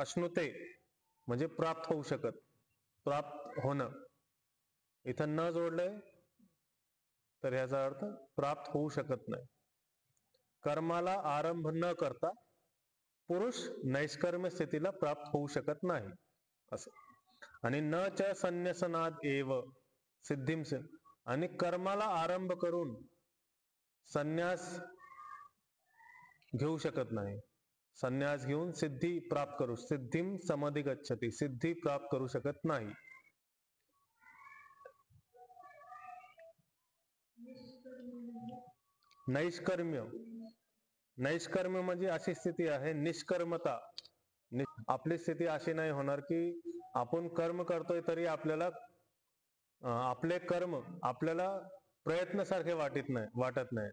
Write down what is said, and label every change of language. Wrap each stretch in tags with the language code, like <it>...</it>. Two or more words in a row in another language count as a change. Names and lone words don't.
<mr>अश्नुते म्हणजे प्राप्त होऊ शकत, प्राप्त होणं। इथं न जोडलंय तर याचा अर्थ प्राप्त होऊ शकत नाही। कर्माला आरंभ न करता पुरुष नैष्कर्म्य स्थितीला प्राप्त होऊ शकत नाही असं।</mr> <sa>आणि न च संन्यसनाद एव सिद्धिं,</sa> <mr>आणि कर्माला आरंभ करून संन्यास घेऊ शकत नाही। संन्यास घेऊन सिद्धी प्राप्त करू,</mr> <sa>सिद्धिं समधिगच्छति,</sa> <mr>सिद्धी प्राप्त करू शकत नाही। नैष्कर्म्य, नैष्कर्म्य म्हणजे अशी स्थिती आहे, निष्कर्मता। आपली स्थिती अशी नाही होणार की आपण कर्म करतोय तरी आपल्याला आपले कर्म आपल्याला प्रयत्नासारखे वाटत नाही।</mr>